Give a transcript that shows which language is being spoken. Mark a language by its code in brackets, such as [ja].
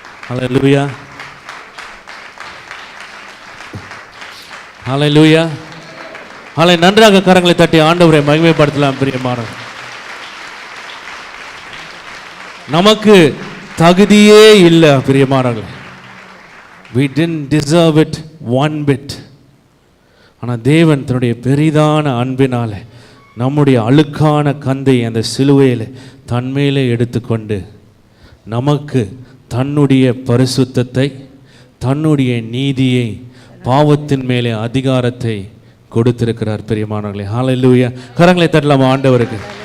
[ta] Hallelujah, hallelujah, हाले. நன்றாக கரங்களை தட்டி ஆண்டவரை மகிமைப்படுத்தலாம் பிரியமானவர்களே. நமக்கு தகுதியே இல்லை பிரியமானவர்களே. [en] we didn't deserve it one bit. [ta] ஆனால் தேவன் தன்னுடைய பெரிதான அன்பினாலே நம்முடைய அழுக்கான கந்தை அந்த சிலுவையில் தன்மையிலே எடுத்துக்கொண்டு நமக்கு தன்னுடைய பரிசுத்தத்தை, தன்னுடைய நீதியை, பாவத்தின் மேலே அதிகாரத்தை கொடுத்திருக்கிறார் பிரியமானவர்களே. ஹல்லேலூயா. கரங்களை தட்டலாம் ஆண்டவருக்கு.